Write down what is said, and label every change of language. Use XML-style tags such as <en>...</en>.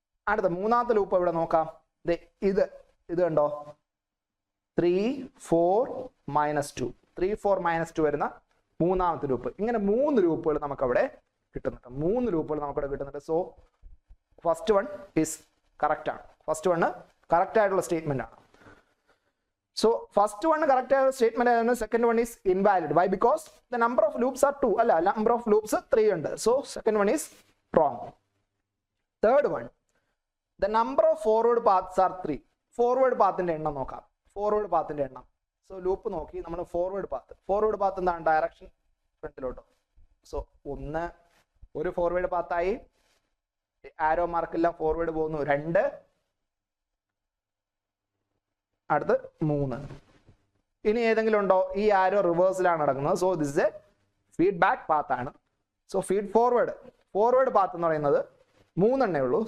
<ml>അടുത്ത മൂന്നാമത്തെ ലൂപ്പ് ഇവിടെ നോക്കാം. ഇത് കണ്ടോ, 3, 4, -2 3, 4, -2 വരുന്ന മൂന്നാമത്തെ ലൂപ്പ്. ഇങ്ങനെ 3 ലൂപ്പുകൾ നമുക്കവിടെ കിട്ടുന്നുണ്ട്. 3 ലൂപ്പുകൾ നമുക്കവിടെ കിട്ടുന്നുണ്ട്. So first one is correct ആണ്. ഫസ്റ്റ് വണ് കറക്റ്റ് ആയിട്ടുള്ള സ്റ്റേറ്റ്മെന്റ് ആണ്.</ml> <en>So first one correct statement and second one is invalid. Why? Because the number of loops are 2.</en> <ml>Alla, number of loops 3 ഉണ്ട്.</ml> <en>So second one is wrong. Third one, The number of forward paths are 3.</en> <ml>Forward path ന്റെ എണ്ണം നോക്കാം. Forward path ന്റെ എണ്ണം. So loop നോക്കി നമ്മൾ forward path. Forward path എന്താണ്? Direction ഫ്രണ്ടിലോട്ടോ. So ഒരു forward path ആയി. ആരോ മാർക്കെല്ലാം ഫോർവേഡ് പോകുന്നു 2, അടുത്ത് 3. ഇനി ഏതെങ്കിലും ഉണ്ടോ? ഈ ആരോ റിവേഴ്സിലാണ് നടക്കുന്നത്. So this is A feedback path ആണ്. സോ ഫീഡ് ഫോർവേഡ് പാത്ത് എന്ന് പറയുന്നത് 3 എണ്ണേ ഉള്ളൂ.</ml>